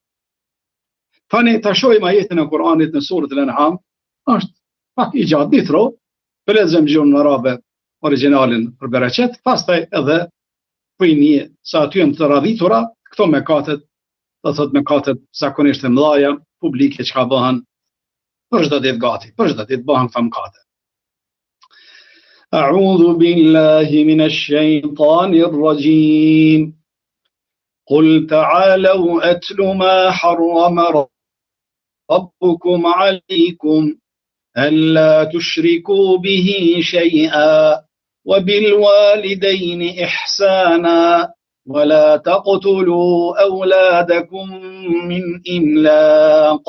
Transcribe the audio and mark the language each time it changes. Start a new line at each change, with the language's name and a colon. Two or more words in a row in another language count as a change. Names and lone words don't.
Albanian: Tani ta shohim ajetën e Kuranit në suratul An'am, është pak i gjatë ditro, për lexojmë gjuhën arabe origjinalin për bereqet, pastaj edhe për një sa aty janë të radhitura këto mëkatet, do thot mëkatet zakonisht të mëdha publike që ka bëhen për çdo ditë gati, për çdo ditë bëhen këto mëkate.
Arabic: أعوذ بالله من الشيطان الرجيم قل تعالوا أتل ما حرم ربكم عليكم ألا تشركوا به شيئا وبالوالدين إحسانا ولا تقتلوا أولادكم من إملاق